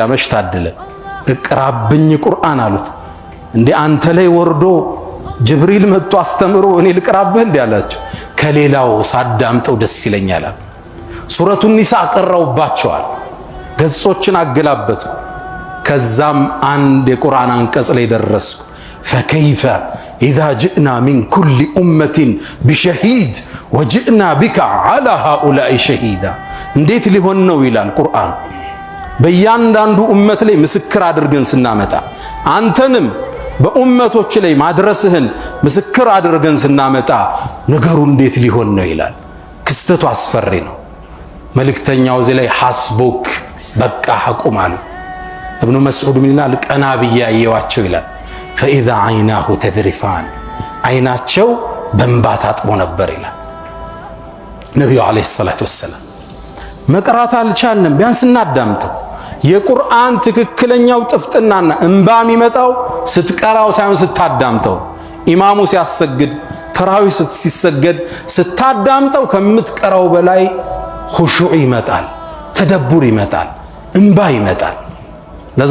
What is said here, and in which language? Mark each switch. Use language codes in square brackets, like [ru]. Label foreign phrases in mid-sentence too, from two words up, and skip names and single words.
[am] መሽታደለ። እቅራብኝ ቁርአን አሉት። እንዴ አንተ ላይ ወርዶ ጅብሪል መጥቶ አስተምሮ እኔ ልቅራብህ እንዴ አላቸው። ከሌላው ሳዳምጠው ደስ ይለኛል። ሱረቱን ኒሳ ቀራውባቸዋል። ገጾችን አገላበጥኩ። ከዛም አንድ የቁርአን አንቀጽ ላይ ደረስኩ። [ar] فكيف إذا جئنا من كل أمة بشهيد وجئنا بك على هؤلاء شهيدا [am] እንዴት ሊሆን ነው ይላል ቁርአን። በእያንዳንዱ ኡመት ላይ ምስክር አድርገን ስናመጣ አንተንም በኡመቶች ላይ ማድረስህን ምስክር አድርገን ስናመጣ ነገሩ እንዴት ሊሆን ነው ይላል። ክስተቱ አስፈሪ ነው። መልእክተኛው እዚህ ላይ ሐስቡክ በቃ አቁም አሉ። ابن مسعود ምን ይላል? ቀና ብዬ አየዋቸው ይላል። [ar] فإذا عيناه تذرفان [am] አይናቸው በእንባ ታጥቦ ነበር ይላል ነብዩ [ar] عليه الصلاة والسلام። [am] መቅራት አልቻልንም፣ ቢያንስ እናዳምጠው። የቁርአን ትክክለኛው ጥፍጥናና እንባ የሚመጣው ስትቀራው ሳይሆን ስታዳምጠው። ኢማሙ ሲያሰግድ ተራዊህ ሲሰገድ ስታዳምጠው ከምትቀራው በላይ ኹሹዕ ይመጣል፣ ተደቡር ይመጣል፣ እንባ ይመጣል። ለዛ